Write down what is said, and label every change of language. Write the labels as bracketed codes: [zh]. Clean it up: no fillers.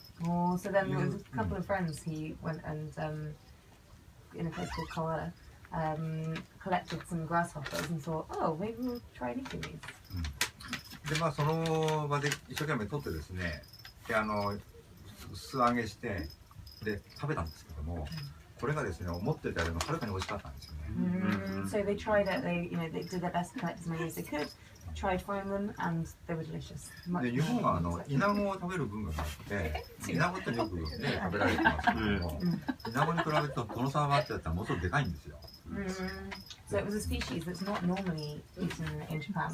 [en] Oh, so then with a couple of friends he went and in a place called Kawara collected some grasshoppers and thought, oh, maybe we'll try eating these. [ja] でその場で一生懸命取ってですね、素揚げしてで食べたんですけども、これがですね思ってたよりもはるかに美味しかったんですよね。 [en] So they tried it. They they did their best to collect as many as they could. Tried frying them and they were delicious. [ja] で日本はイナゴを食べる文化があって、イナゴってよくね食べられてますけども、イナゴに比べるとトノサマバッタだったらものすごくでかいんですよ。 [en] So it was a species that's not normally eaten in Japan.